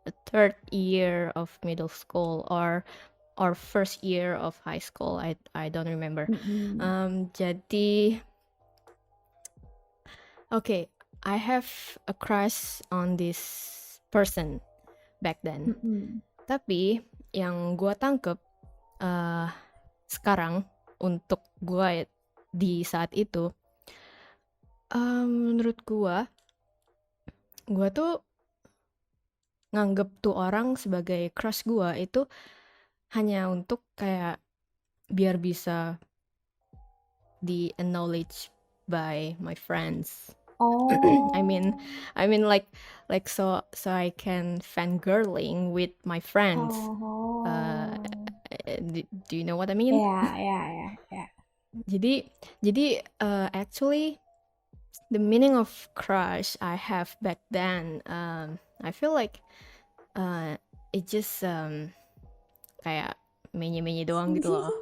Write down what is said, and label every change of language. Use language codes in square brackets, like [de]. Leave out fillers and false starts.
[en] Third year of middle school or first year of high school, I don't remember. [id] Jadi [en] okay, I have a crush on this person back then. [id] Tapi yang gue tangkep sekarang untuk gue di saat itu, menurut gue tuh nganggep tuh orang sebagai crush gue itu hanya untuk kayak biar bisa [en] the acknowledged by my friends. Oh. I mean like so I can fangirling with my friends. Oh. Do you know what I mean? Yeah. [id] Jadi [en] actually the meaning of crush I have back then, I feel like it just [id] kayak menye-menye doang gitu loh.